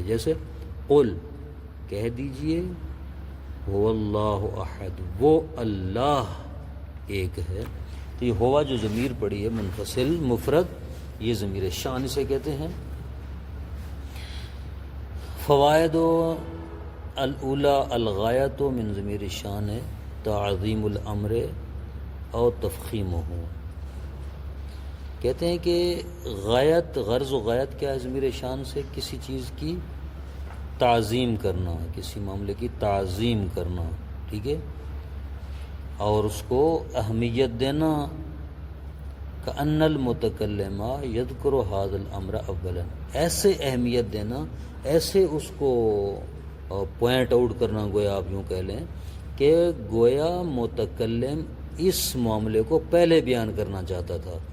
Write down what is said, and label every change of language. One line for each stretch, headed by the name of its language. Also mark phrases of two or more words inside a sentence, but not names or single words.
Urdu: جیسے قل، کہہ دیجئے،
Arabic: هو اللہ احد،
Urdu: وہ اللہ ایک ہے۔ تو یہ ہوا جو ضمیر پڑی ہے منفصل مفرد، یہ ضمیر شان اسے کہتے ہیں۔
Arabic: فوائد الاولی الغایۃ من ضمیر الشان تعظیم الامر او تفخیمہ۔
Urdu: کہتے ہیں کہ غایت، غرض و غایت کیا ہے ضمیر شان سے؟ کسی چیز کی تعظیم کرنا، کسی معاملے کی تعظیم کرنا، ٹھیک ہے، اور اس کو اہمیت دینا۔
Arabic: کأن المتکلم یذکر ھذا الامر اولا،
Urdu: ایسے اہمیت دینا، ایسے اس کو پوائنٹ آؤٹ کرنا، گویا آپ یوں کہہ لیں کہ گویا متکلم اس معاملے کو پہلے بیان کرنا چاہتا تھا،